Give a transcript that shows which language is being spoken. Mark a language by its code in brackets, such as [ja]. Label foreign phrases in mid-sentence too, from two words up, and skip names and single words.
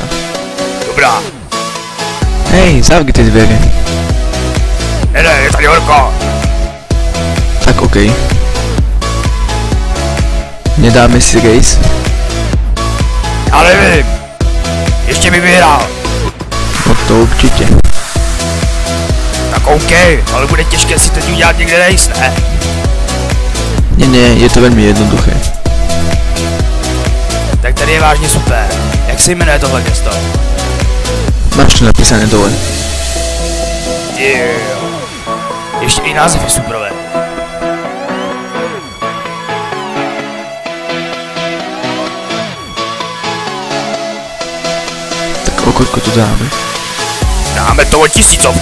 [cs] Dobrá. [sk] Hej, zavri tie dvere. [cs] Ne, je tady horko. Tak okej. Nedáme si race? Já nevím. Ještě mi vyhrál. No to určitě. Tak OK, ale bude těžké si teď udělat někde race, ne? [sk] Nie, je to veľmi jednoduché. [cs] Tak tady je vážně super. Jak se jmenuje tohle město? [sk] Máš to napísané dole. [en] Yeah. [cs] Ještě i název je superové. [sk] Tak o koľko to dáme? Dáme to o 1000.